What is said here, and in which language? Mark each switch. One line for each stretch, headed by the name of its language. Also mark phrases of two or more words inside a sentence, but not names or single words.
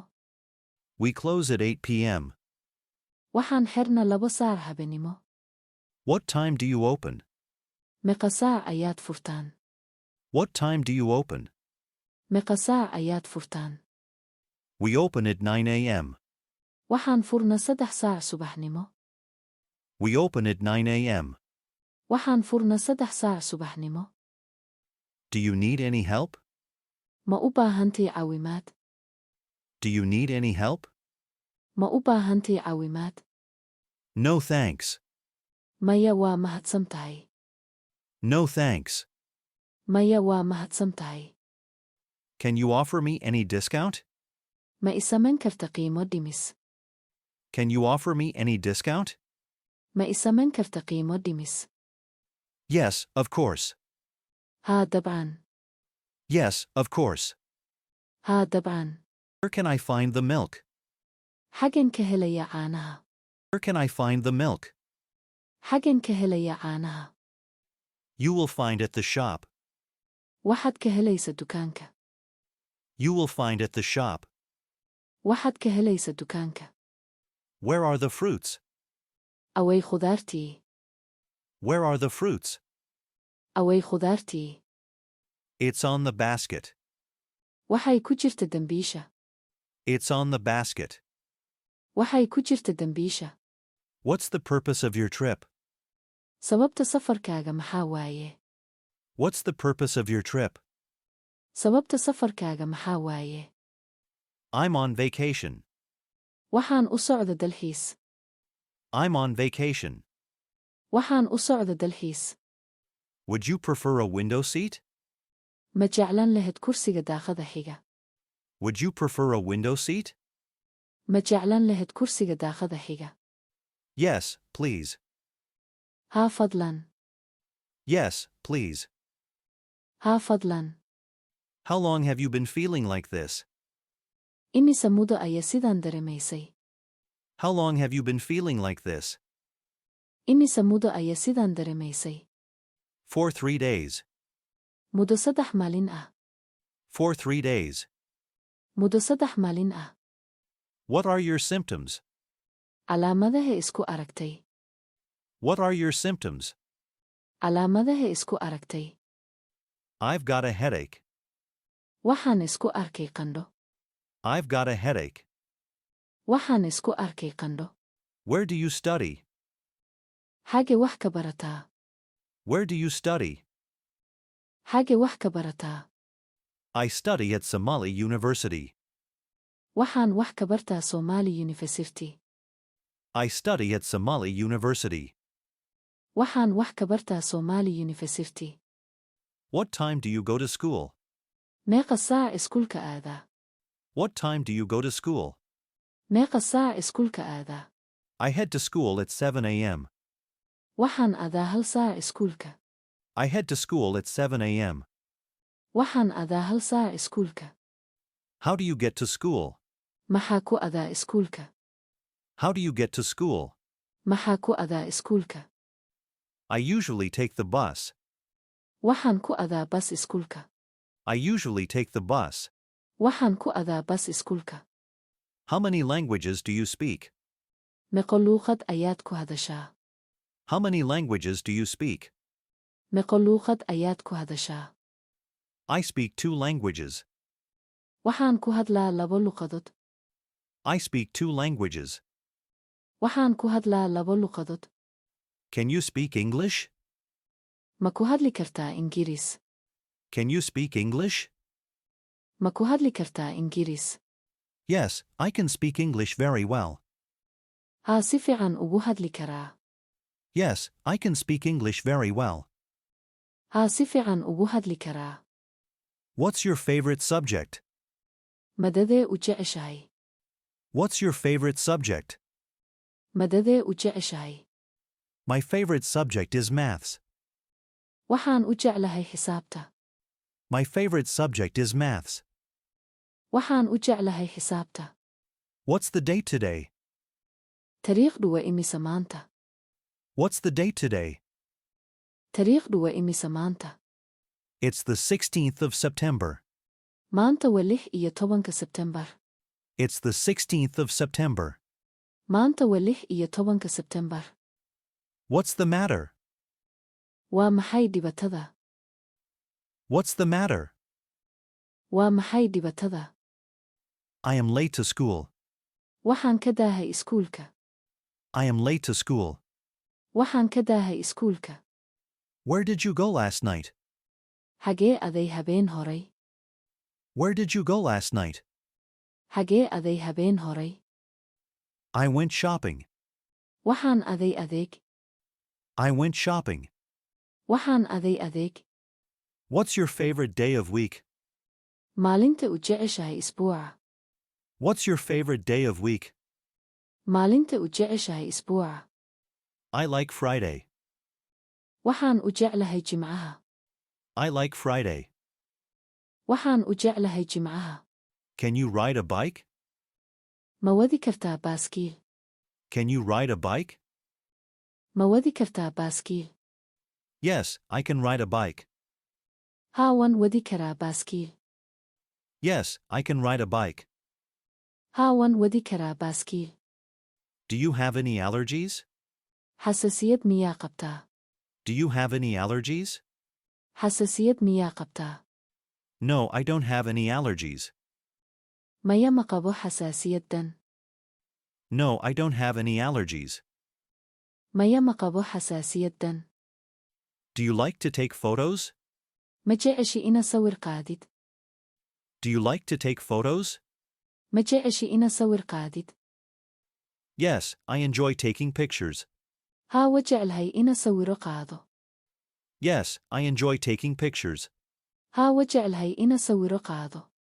English: We close at 8 p.m.
Somali: Waxaan xirna 2 saac habeenimo.
English: What time do you open?
Somali: Meeqa saac ayaad furtaan?
English: What time do you open?
Somali: Meeqa saac ayaad furtaan?
English: We open at 9 a.m.
Somali: Waxaan furna 3 saac subaxnimo.
English: We open at 9 a.m.
Somali: Waxaan furna 3 saac subaxnimo.
English: Do you need any help?
Somali: Ma u baahantii caawimaad?
English: Do you need any help?
Somali: Ma u baahantii caawimaad?
English: No thanks.
Somali: Maya waa mahadsan tahay.
English: No thanks.
Somali: Maya waa mahadsan tahay.
English: Can you offer me any discount?
Somali: Ma i samayn karta qiimo dhimis?
English: Can you offer me any discount?
Somali: Ma i samayn karta qiimo dhimis?
English: Yes, of course.
Somali: Haa dabcan.
English: Yes, of course.
Somali: Haa dabcan.
English: Where can I find the milk?
Somali: Xagen ka helaya caanaha?
English: Where can I find the milk?
Somali: Xagen ka helaya caanaha?
English: You will find at the shop.
Somali: Waxaad ka helaysa dukaanka.
English: You will find at the shop.
Somali: Waxaad ka helaysa dukaanka.
English: Where are the fruits?
Somali: Away khudaartii.
English: Where are the fruits?
Somali: Away khudaartii.
English: It's on the basket.
Somali: Waxay ku jirta dambiisha.
English: It's on the basket.
Somali: Waxay ku jirta dambiisha.
English: What's the purpose of your trip?
Somali: Sababta safarkaaga maxaa waaye?
English: What's the purpose of your trip?
Somali: Sababta safarkaaga maxaa waaye?
English: I'm on vacation.
Somali: Waxaan u socda dalxiis.
English: I'm on vacation.
Somali: Waxaan u socda dalxiis.
English: Would you prefer a window seat?
Somali: Ma jeclan lahayd kursiga daaqada xiga?
English: Would you prefer a window seat?
Somali: Ma jeclan lahayd kursiga daaqada xiga?
English: Yes, please.
Somali: Haa fadlan.
English: Yes, please.
Somali: Haa fadlan.
English: How long have you been feeling like this?
Somali: Imise muddo ayaa sidaan dareemaysay?
English: How long have you been feeling like this?
Somali: Imise muddo ayaa sidaan dareemaysay?
English: For 3 days.
Somali: Muddo 3 maalin ah.
English: For 3 days.
Somali: Muddo 3 maalin ah.
English: What are your symptoms?
Somali: Calaamadaha isku aragtay.
English: What are your symptoms?
Somali: Calaamadaha isku aragtay.
English: I've got a headache.
Somali: Waxaan isku arkay qandho.
English: I've got a headache.
Somali: Waxaan isku arkay qandho.
English: Where do you study?
Somali: Xagee wax ka barataa?
English: Where do you study?
Somali: Xagee wax ka barataa?
English: I study at Somali University.
Somali: Waxaan wax ka bartaa Somali University.
English: I study at Somali University.
Somali: Waxaan wax ka bartaa Somali University.
English: What time do you go to school?
Somali: Meeqa saac iskuulka aadaa?
English: What time do you go to school?
Somali: Meeqa saac iskuulka aadaa?
English: I head to school at 7 a.m.
Somali: Waxaan aadaa hal saac iskuulka.
English: I head to school at 7 a.m.
Somali: Waxaan aadaa hal saac iskuulka.
English: How do you get to school?
Somali: Maxaa ku aadaa iskuulka?
English: How do you get to school?
Somali: Maxaa ku aadaa iskuulka?
English: I usually take the bus.
Somali: Waxaan ku aadaa bas iskuulka.
English: I usually take the bus.
Somali: Waxaan ku aadaa bas iskuulka.
English: How many languages do you speak?
Somali: Meeqa luuqad ayaad ku hadashaa?
English: How many languages do you speak?
Somali: Meeqa luuqad ayaad ku hadashaa?
English: I speak 2 languages.
Somali: Waxaan ku hadlaa 2 luqadood.
English: I speak 2 languages.
Somali: Waxaan ku hadlaa 2 luqadood.
English: Can you speak English?
Somali: Ma ku hadli kartaa Ingiriis?
English: Can you speak English?
Somali: Ma ku hadli kartaa Ingiriis?
English: Yes, I can speak English very well.
Somali: Haa, si fiican ugu hadli karaa.
English: Yes, I can speak English very well.
Somali: Haa, si fiican ugu hadli karaa.
English: What's your favorite subject?
Somali: Madadee u jeceshahay?
English: What's your favorite subject?
Somali: Madadee u jeceshahay?
English: My favorite subject is maths.
Somali: Waxaan u jeclahay xisaabta.
English: My favorite subject is maths.
Somali: Waxaan u jeclahay xisaabta.
English: What's the date today?
Somali: Taariikhdu waa imisa maanta?
English: What's the date today?
Somali: Taariikhdu waa imisa maanta?
English: It's the 16th of September.
Somali: Maanta waa 16 Sebtembar.
English: It's the 16th of September.
Somali: Maanta waa 16 Sebtembar.
English: What's the matter?
Somali: Waa maxay dhibatada?
English: What's the matter?
Somali: Waa maxay dhibatada?
English: I am late to school.
Somali: Waxaan ka daahay iskuulka.
English: I am late to school.
Somali: Waxaan ka daahay iskuulka.
English: Where did you go last night?
Somali: Xagee aday habeen horay?
English: Where did you go last night?
Somali: Xagee aday habeen horay?
English: I went shopping.
Somali: Waxaan aday adeeg.
English: I went shopping.
Somali: Waxaan aday adeeg.
English: What's your favorite day of week?
Somali: Maalinta u jeceshahay isbuuca.
English: What's your favorite day of week?
Somali: Maalinta u jeceshahay isbuuca.
English: I like Friday.
Somali: Waxaan u jeclahay Jimcaha.
English: I like Friday.
Somali: Waxaan u jeclahay Jimcaha.
English: Can you ride a bike?
Somali: Ma wadi kartaa baaskiil?
English: Can you ride a bike?
Somali: Ma wadi kartaa baaskiil?
English: Yes, I can ride a bike.
Somali: Haa, waan wadi karaa baaskiil.
English: Yes, I can ride a bike.
Somali: Haa, waan wadi karaa baaskiil.
English: Do you have any allergies?
Somali: Xasaasiyad miyaa qabtaa?
English: Do you have any allergies?
Somali: Xasaasiyad miyaa qabtaa?
English: No, I don't have any allergies.
Somali: Maya ma qabo xasaasiyaddan.
English: No, I don't have any allergies.
Somali: Maya ma qabo xasaasiyaddan.
English: Do you like to take photos?
Somali: Ma jeceshi ina sawir qaadid?
English: Do you like to take photos?
Somali: Ma jeceshi ina sawir qaadid?
English: Yes, I enjoy taking pictures.
Somali: Haa, waa jeclahay ina sawiro qaado.
English: Yes, I enjoy taking pictures.
Somali: Haa, waa jeclahay ina sawiro qaado.